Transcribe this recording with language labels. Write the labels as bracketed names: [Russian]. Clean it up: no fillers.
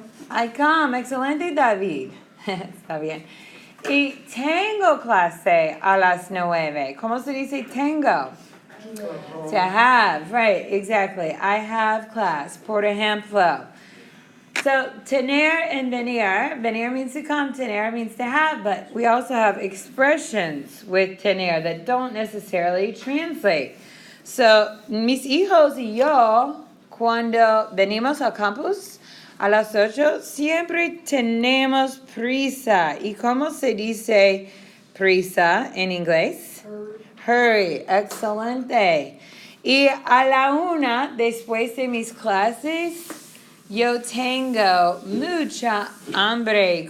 [English] I come. [Spanish] Excelente, David. Está bien. Y tengo clase a las 9. ¿Cómo se dice tengo? [English] To have, right, exactly. I have class. [Spanish] Por ejemplo, so tener and venir. [English] Venir means to come, tener means to have, but we also have expressions with tener that don't necessarily translate. [Spanish] So, mis hijos y yo, cuando venimos al campus a las 8, siempre tenemos prisa. ¿Y cómo se dice prisa en inglés? Hurry, excelente. Y a la 1, después de mis clases, yo tengo mucha hambre.